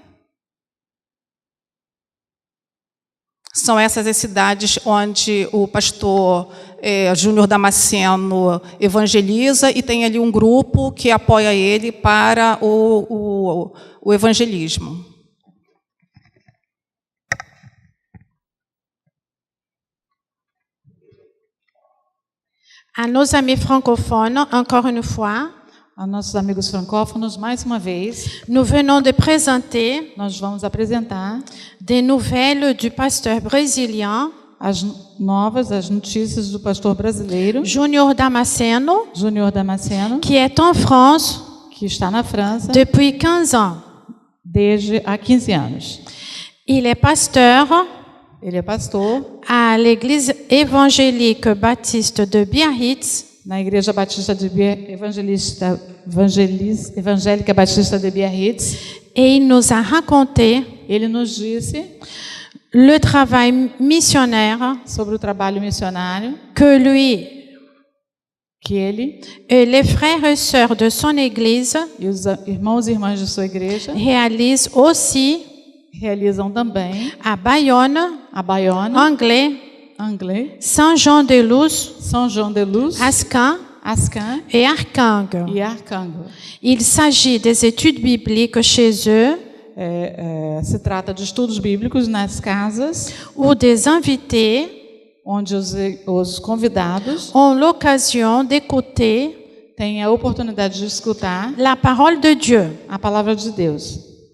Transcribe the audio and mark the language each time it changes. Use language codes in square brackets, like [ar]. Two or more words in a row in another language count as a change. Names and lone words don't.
[pt] São essas as cidades onde o pastor Júnior Damasceno evangeliza e tem ali um grupo que apoia ele para o evangelismo. [fr] À nos amis francophones, encore une fois, [pt] A nossos amigos francófonos, mais uma vez, [fr] nous venons de présenter [pt] nós vamos apresentar [fr] des nouvelles du pasteur brésilien [pt] as notícias do pastor brasileiro, [fr] Junior Damasceno, [pt] Júnior Damasceno, [fr] qui est en France [pt] que está na França [fr] depuis 15 ans. [pt] desde há 15 anos. [fr] Il est pasteur [pt] Ele é pastor [fr] à l'église évangélique baptiste de Biarritz [pt] na Igreja Batista de Evangélica Batista de Biarritz. [fr] et il nous a raconté [pt] Ele nos disse [fr] le travail missionnaire [pt] sobre o trabalho missionário [fr] que lui [pt] que ele [fr] et les frères et sœurs de son église [pt] e os irmãos e irmãs de sua igreja [fr] réalisent aussi [pt] realizam também [fr] à Bayonne, [pt] a Bayonne, [fr] Angers, Saint-Jean-de-Luz, [pt] São João de Luz, [fr] Ascan [pt] Ascan [fr] et Arcang. [pt] e Arcango. [fr] Il s'agit des études bibliques chez eux [pt] Se trata de estudos bíblicos nas casas, [fr] où des invités [pt] onde os convidados [fr] ont l'occasion d'écouter [pt] têm a oportunidade de escutar [fr] la parole de Dieu. [pt] a palavra de Deus.